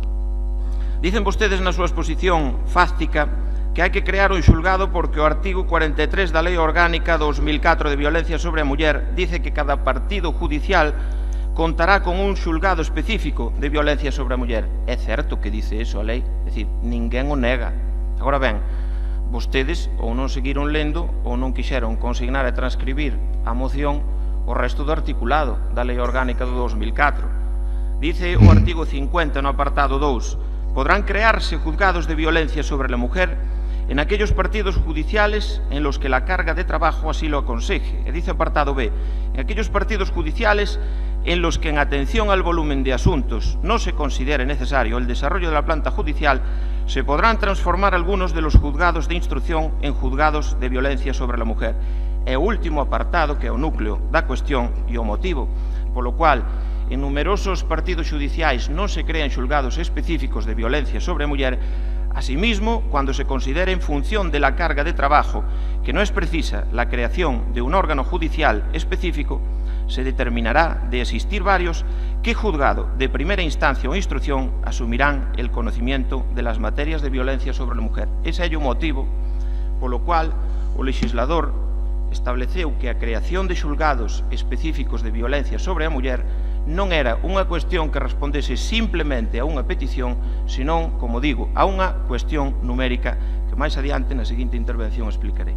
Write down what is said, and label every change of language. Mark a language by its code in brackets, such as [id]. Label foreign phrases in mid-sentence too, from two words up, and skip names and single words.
[gl] Dicen vostedes na súa exposición fástica que hai que crear un xulgado porque o artigo 43 da Lei Orgánica 2004 de Violencia sobre a Muller dice que cada [es] partido judicial contará con un [gl] xulgado específico de violencia sobre a muller. É certo que dice eso a lei, é dicir, ninguén o nega. Agora ben, vostedes ou non seguiron lendo ou non quixeron consignar e transcribir a moción o resto do articulado da Lei Orgánica do 2004. Dice o artigo 50 no apartado 2: [es] podrán crearse juzgados de violencia sobre la mujer en aquellos partidos judiciales en los que la carga de trabajo así lo aconseje. E dice apartado B, en aquellos partidos judiciales en los que en atención al volumen de asuntos no se considere necesario el desarrollo de la planta judicial, se podrán transformar algunos de los juzgados de instrucción en juzgados de violencia sobre la mujer. [gl] E o último apartado, que é o núcleo da cuestión e o motivo polo cual en numerosos partidos xudiciais non se crean xulgados específicos de violencia sobre a muller, [es] asimismo, cuando se considere en función de la carga de trabajo que no es precisa la creación de un órgano judicial específico, se determinará de existir varios que juzgado de primera instancia o instrucción asumirán el conocimiento de las materias de violencia sobre la mujer. [gl] Ese é o motivo polo cual o legislador estableceu que a creación de xulgados específicos de violencia sobre a muller non era unha cuestión que respondese simplemente a unha petición, senón, como digo, a unha cuestión numérica que máis adiante na seguinte intervención explicarei.